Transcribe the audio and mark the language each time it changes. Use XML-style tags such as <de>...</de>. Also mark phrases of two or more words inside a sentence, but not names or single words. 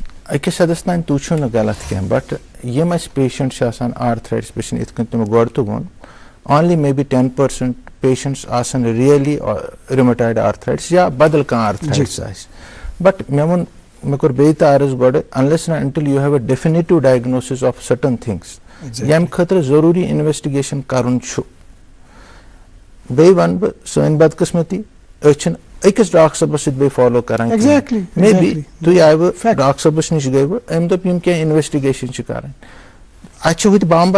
<ks>أکِس حدس تام تُہۍ چھِو نہٕ غلط کینٛہہ بٹ یِم اَسہِ پیشنٹ چھِ آسان</ks> <en>arthritis patient</en> <ks>یِتھ کٔنۍ تِمو گۄڈٕ تہِ ووٚن</ks> <en>only maybe</en> <ks>10% پیشنٹس آسان</ks> <en>really rheumatoid arthritis</en> <ks>یا بدل کانٛہہ آرتھرایٹس آسہِ بٹ مےٚ ووٚن مےٚ کوٚر بیٚیہِ تہِ عرض گۄڈٕ</ks> <en>unless and until you have a definitive diagnosis of certain</en> <ks>things ییٚمہِ خٲطرٕ ضروٗری اِنویسٹِگیشن کرُن چھُ بیٚیہِ وَنہٕ بہٕ سٲنۍ بدقٕسمتی أسۍ چھِنہٕ أکِس ڈاکٹر صٲبس سۭتۍ بیٚیہِ فالو کران</ks> <en>maybe</en> <ks>تُہۍ آیوٕ ڈاکٹر صٲبس نِش گٔیوٕ أمۍ دوٚپ یِم کینٛہہ اِنویسٹِگیشن چھِ کرٕنۍ اَتہِ چھِ ہُتہِ بامبر</ks>